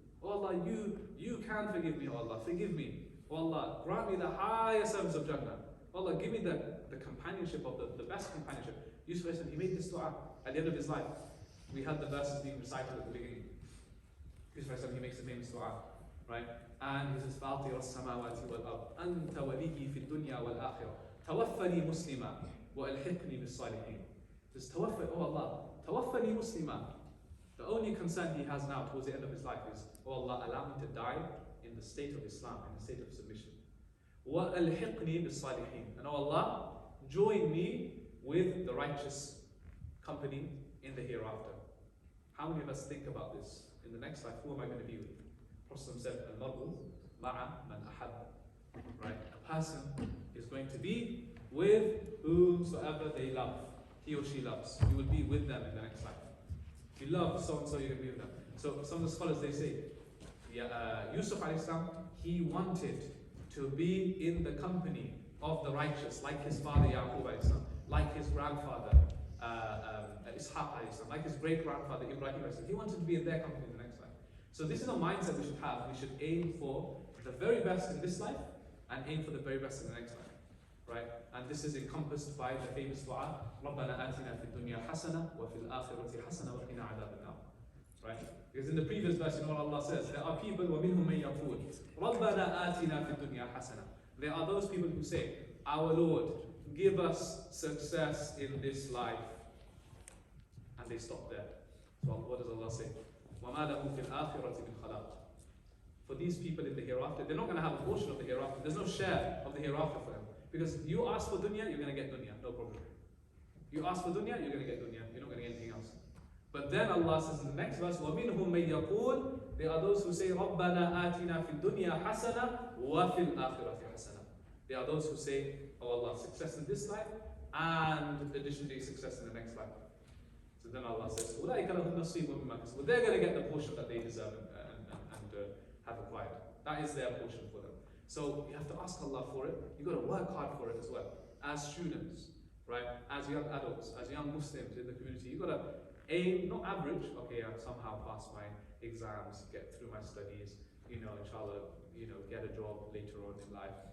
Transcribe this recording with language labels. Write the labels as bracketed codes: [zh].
[en] Oh Allah, you can forgive me, oh Allah, forgive me. Oh Allah, grant me the highest levels of Jannah. Oh Allah, give me the companionship of the best companionship. Yusuf, he made this dua at the end of his life. we had the verses being recited at the beginning. Yusuf, he makes a famous dua, right? And he says, [ar] فَاطِرَ السَّمَاوَاتِ وَالْأَرْضِ أَنْتَ وَلِيِّي فِي الدُّنْيَا وَالْآخِرَةِ توفني مسلما وألحقني بالصالحين. Just tawaffa, oh Allah, tawaffani muslima. [en] The only concern he has now towards the end of his life is, oh Allah, allow me to die in the state of Islam, in the state of submission. [ar] وَأَلْحِقْنِي بِالصَّالِحِينَ. [en] And oh Allah, join me with the righteous company in the hereafter. How many of us think about this? In the next life, who am I going to be with? Prophet said, [ar] Al-Mar'u ma'a man ahab. [en] Right? A person is going to be with whomsoever they love. He or she loves. You will be with them in the next life. If you love so-and-so, you're going to be with them. So some of the scholars, they say, Yusuf alayhi salam, he wanted to be in the company of the righteous, like his father Yaqub alayhi salam, like his grandfather Ishaq alayhi salam, like his great-grandfather Ibrahim alayhi salam. He wanted to be in their company in the next life. So this is a mindset we should have. We should aim for the very best in this life and aim for the very best in the next life. Right? And this is encompassed by the famous dua, [ar] رَبَّنَا آتِنَا فِي الدُّنْيَا حَسَنَةً وَفِي الْآخِرَةِ حَسَنَةً وَقِنَا عَذَابَ النَّارِ. [en] Right? Because in the previous verse, you know what Allah says? There are people, [ar] وَمِنْهُمْ مَنْ يَقُولُ رَبَّنَا آتِنَا فِي الدُّنْيا حَسَنَةً. [en] There are those people who say, our Lord, give us success in this life. And they stop there. So what does Allah say? [ar] وَمَا لَهُمْ فِي الْآخِرَةِ مِنْ خَلَاقٍ. [en] For these people in the hereafter, they're not going to have a portion of the hereafter. There's no share of the hereafter for them. Because you ask for dunya, you're going to get dunya, no problem. You ask for dunya, you're going to get dunya. You're not going to get anything else. But then Allah says in the next verse, [ar] وَمِنْهُمْ مَنْ يَقُولُ. [en] There are those who say, [ar] رَبَّنَا آتِنَا فِي الدُّنْيَا حَسَنَةً وَفِي الْآخِرَةِ حَسَنَةً. [en] There are those who say, oh Allah, success in this life and additionally success in the next life. So then Allah says, [ar] أُولَٰئِكَ لَهُمْ نَصِيبٌ مِّمَّا كَسَبُوا. [en] Well, they're going to get the portion that they deserve and have acquired. That is their portion for them. So you have to ask Allah for it. You've got to work hard for it as well. As students, right? As young adults, as young Muslims in the community, you've got to aim, not average, okay, I somehow pass my exams, get through my studies, inshallah, get a job later on in life.